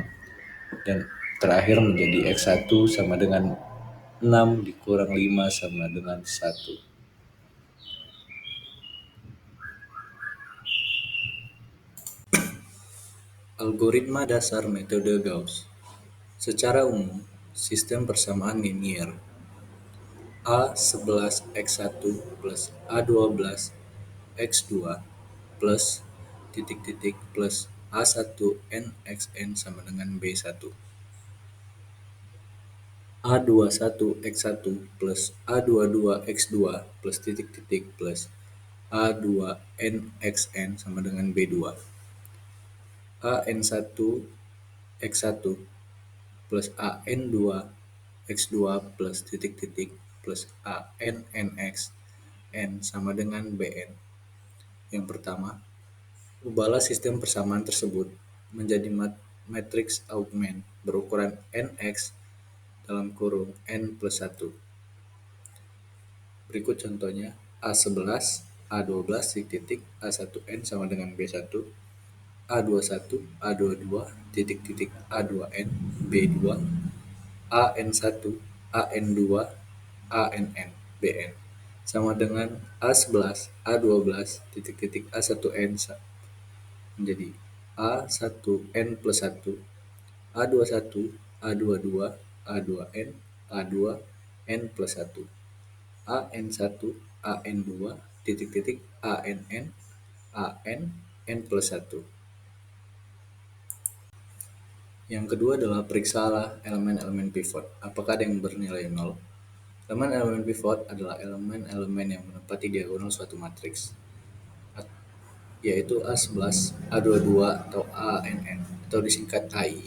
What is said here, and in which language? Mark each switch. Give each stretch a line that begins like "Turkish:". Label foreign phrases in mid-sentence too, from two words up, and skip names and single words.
Indonesian: Dan terakhir menjadi X1 sama dengan 6 dikurang 5 sama dengan 1. Algoritma dasar metode Gauss. Secara umum, sistem persamaan linier A11X1 plus A12X2 plus titik-titik plus A1NXN sama dengan B1. A21X1 plus A22X2 plus titik-titik plus A2NXN sama dengan B2. AN1X1 plus AN2X2 plus titik-titik plus ANNX N sama dengan BN. Yang pertama, ubahlah sistem persamaan tersebut menjadi matriks augment berukuran NX dalam kurung N plus 1. Berikut contohnya, A11, A12 titik A1N sama dengan B1, A21, A22 titik-titik A2N, B2, AN1, AN2, ANN, BN sama dengan A11, A12 titik-titik A1N menjadi A1N plus 1, A21, A22, A2N, A2N plus 1, AN1, AN2 titik-titik ANN, ANN plus 1. Yang kedua adalah periksalah elemen-elemen pivot. Apakah ada yang bernilai 0? Elemen-elemen pivot adalah elemen-elemen yang menempati diagonal suatu matriks, yaitu A11, A22, atau ANN, atau disingkat AI.